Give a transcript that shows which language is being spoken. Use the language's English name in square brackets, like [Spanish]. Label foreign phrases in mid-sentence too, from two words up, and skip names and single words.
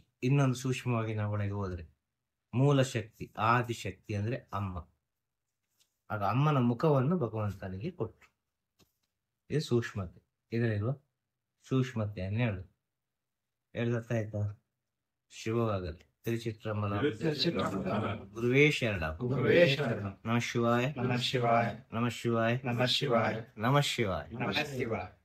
[Kannada] ಇನ್ನೊಂದು ಸೂಕ್ಷ್ಮವಾಗಿ ನಾವು ಒಳಗೆ ಹೋದ್ರೆ ಮೂಲ ಶಕ್ತಿ, ಆದಿಶಕ್ತಿ ಅಂದ್ರೆ ಅಮ್ಮ. ಆಗ ಅಮ್ಮನ ಮುಖವನ್ನು ಭಗವಂತನಿಗೆ ಕೊಟ್ಟರು. ಇದು ಸೂಕ್ಷ್ಮತೆ. ಇದರಲ್ವ ಸೂಕ್ಷ್ಮತೆಯನ್ನು ಹೇಳುತ್ತಾ ಆಯ್ತಾ? ಶಿವವಾಗಲಿ. ತಿರುಚಿತ್ರಮಲ. ಗುರುವೇ ಶರಣ. [Sanskrit] ನಮಃ ಶಿವಾಯ. ನಮಃ ಶಿವಾಯ. ನಮಃ ಶಿವಾಯ. ನಮಃ ಶಿವಾಯ. ನಮಃ ಶಿವಾಯ.